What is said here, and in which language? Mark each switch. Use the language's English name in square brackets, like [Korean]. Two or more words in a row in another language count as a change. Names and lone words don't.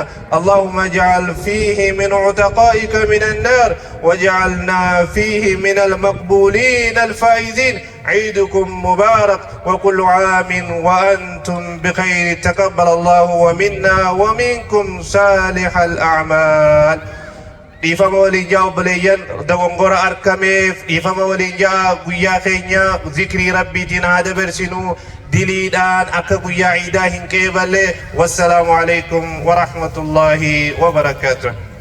[Arabic] اللهم اجعل فيه من عتقائك من النار واجعلنا فيه من المقبولين الفائزين. عيدكم مبارك وكل عام وأنتم بخير. تقبل الله ومنا ومنكم صالح الأعمال. [Oromo] Dhiifama waliin jaa obboleeyyan dogongora argameef dhiifama waliin jaa guyyaa keenya zikrii rabbiitiin haa dabarsinu diliidhaan akka guyyaa ciidaa hin qeeballe. [Arabic] والسلام عليكم ورحمة الله وبركاته.